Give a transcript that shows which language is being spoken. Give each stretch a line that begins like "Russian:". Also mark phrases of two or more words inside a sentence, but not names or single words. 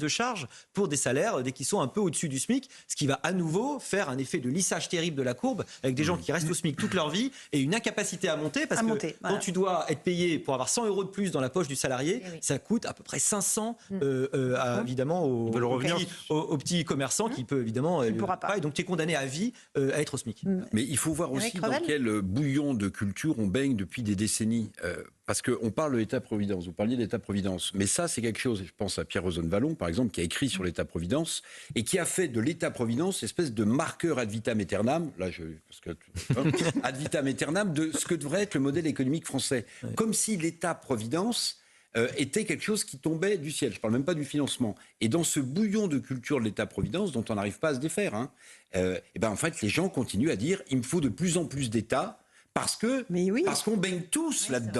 French: de charges pour des salaires dès qu'ils sont un peu au-dessus du SMIC, ce qui va à nouveau faire un effet de lissage terrible de la courbe avec des gens qui restent au SMIC toute leur vie et une incapacité à monter parce que quand tu dois être payé pour avoir 100 € de plus dans la poche du salarié, ça coûte à peu près 500 évidemment au petit commerçant qui peut évidemment pas, et donc tu es condamné à vie à être au SMIC. Mais il faut voir aussi dans quel bouillon de culture on baigne depuis des décennies. Parce qu'on parle de l'État-providence, vous parliez de l'État-providence, mais ça c'est quelque chose, je pense à Pierre Rosanvallon par exemple, qui a écrit sur l'État-providence et qui a fait de l'État-providence espèce de marqueur
Latin: ad vitam aeternam, ad vitam aeternam
French: de ce que devrait être le modèle économique français. Comme si l'État-providence était quelque chose qui tombait du ciel. Je ne parle même pas du financement. Et dans ce bouillon de culture de l'État-providence, dont on n'arrive pas à se défaire, en fait les gens continuent à dire il me faut de plus en plus d'État. Parce qu'on baigne tous là-dedans.